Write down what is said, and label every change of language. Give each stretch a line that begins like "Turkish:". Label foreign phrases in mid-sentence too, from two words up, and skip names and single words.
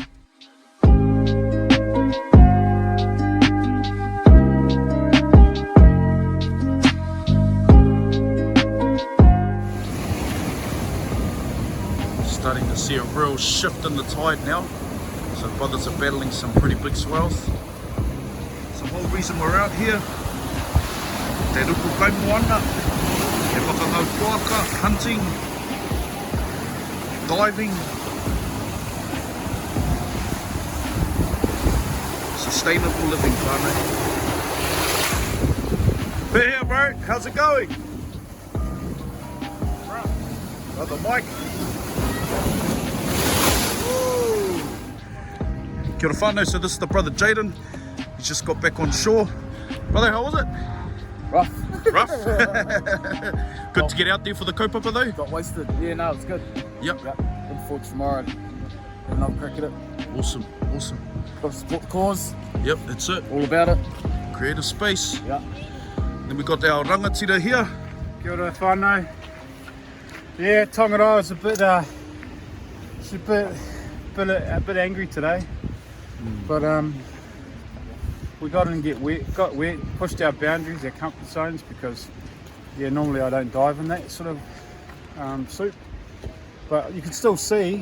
English: Starting to see a real shift in the tide now. So brothers are battling some pretty big swells. It's the whole reason we're out here.
Māori: Te ruku kai moana, te whakangau puaka,
English: hunting, diving. Sustainable living, whānau. But here, bro, how's it going? Brother Mike. Woo.
Māori: Kia ora whānau,
English: so this is the brother Jaden. He's just got back on shore. Brother, how was it? Rough. Rough? Good to get out there for the kaupapa though? Got wasted. Yeah, no, it's good. Yep. Looking forward to tomorrow. And I'll cricket it. Awesome, awesome. Got to support the cause. Yep, that's it. All about it. Creative space. Yeah. Then we got our rangatira here.
Māori: Kia ora whānau.
English: Yeah, Tongaroa was a bit angry today, but we got wet, pushed our boundaries, our comfort zones, because yeah, normally I don't dive in that sort of soup, but you can still see.